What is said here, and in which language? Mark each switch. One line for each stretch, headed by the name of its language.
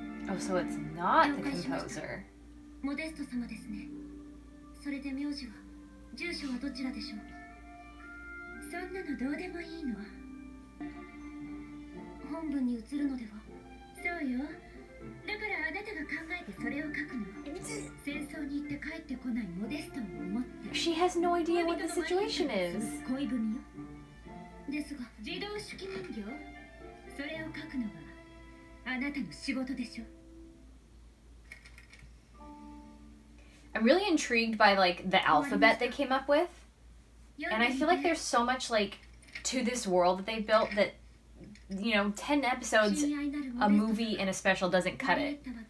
English: Oh, so it's not the composer.
Japanese: モデスト様ですね。それで名字は、住所はどちらでしょう。そんなのどうでもいいの。本文に移るのでは。そうよ。だからあなたが考えてそれを書くの。戦争に行って帰ってこないモデストを思って。
English: She has no idea what the situation is.
Japanese: 恋文よ。ですが、自動手記人形。それを書くのはあなたの仕事でしょ。
English: I'm really intrigued by like the alphabet they came up with, and I feel like there's so much like to this world that they built that, you know, 10 episodes, a movie and a special doesn't cut it.